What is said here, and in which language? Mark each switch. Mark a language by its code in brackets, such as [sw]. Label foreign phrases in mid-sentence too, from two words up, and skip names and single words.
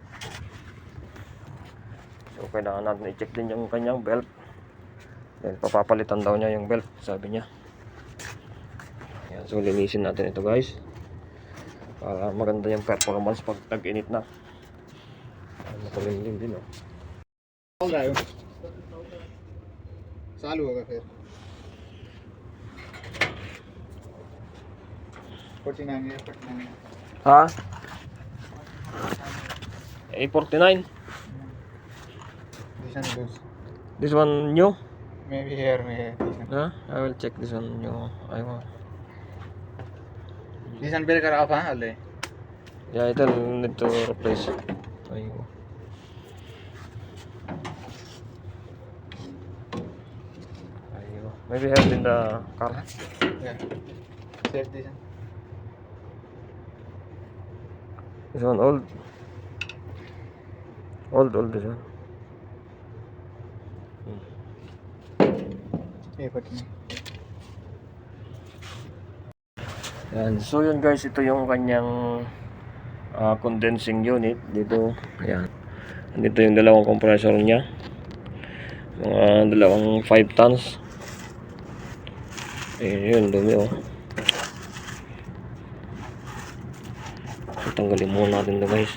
[tl] So kailangan natin i-check din yung kanyang belt. Then papapalitan daw niya yung belt, sabi niya. Ayan, so linisin natin ito guys. Para maganda yung performance pag tag-init na. Makulimlim din [hi] चल रहा है चालू होगा फिर 49 है 49 Ha? A49. [en] this one goes This one new? maybe here में this one Huh? I will check this one new. I want. this one breaker off [hi] हाँ अलग [en] Yeah, ito need to replace. [tl] Ayun. Ayun. [en] Maybe have in the car. yeah set this one This one old. Old this one. [hi] ये पटनी [tl] Yan. So yun guys, ito yung kanyang [en] condensing unit [tl] dito. Ayan. Dito yung dalawang compressor niya. Mga dalawang 5 tons. Ayun, dumi So, tanggalin muna natin ito guys.